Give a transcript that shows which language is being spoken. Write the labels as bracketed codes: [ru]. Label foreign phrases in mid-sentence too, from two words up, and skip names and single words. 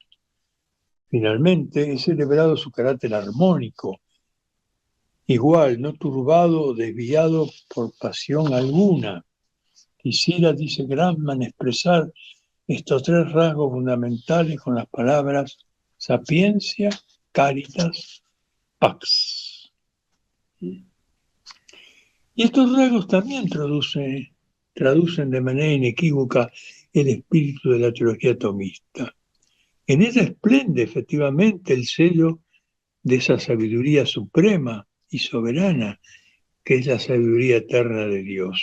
[es] Finalmente, es celebrado su carácter armónico, igual, no turbado o desviado por pasión alguna. Quisiera, dice Grabmann, expresar estos 3 rasgos fundamentales con las palabras [la] sapiencia, caritas, pax. [es] Y estos rasgos también traducen de manera inequívoca el espíritu de la teología tomista. En ella esplende efectivamente el sello de esa sabiduría suprema y soberana que es la sabiduría eterna de Dios.